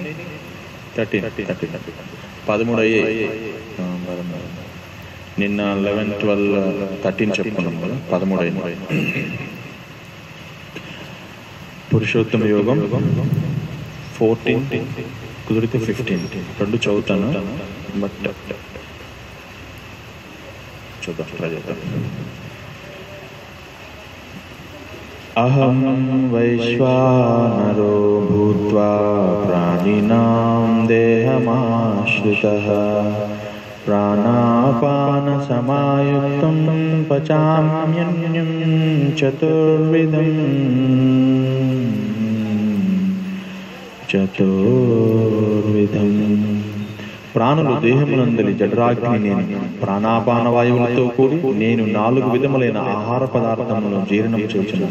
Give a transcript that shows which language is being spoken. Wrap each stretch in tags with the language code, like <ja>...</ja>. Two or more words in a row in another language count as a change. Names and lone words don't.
<te>13 అయ్యాయి. నిన్న 11, 12, 13 చెప్పుకున్నాం కదా, 13 అయినాయి. పురుషోత్తమ యోగం 14, కుదిరితే 15 రెండు చదువుతాను. బట్ చూద్దాం, ట్రై చేద్దాం.</te> <sa>అహం వైశ్వానరో భూత్వా ప్రాణినాం దేహమాశ్రితః ప్రాణాపాన సమాయుక్తం పచామ్యన్యం చతుర్విధం</sa> <te>ప్రాణులు దేహమునందలి జఠరాగ్ని నేను, ప్రాణాపాన వాయువులతో కూడి నేను 4 విధములైన ఆహార పదార్థములను జీర్ణం చేయుచున్నాను.</te>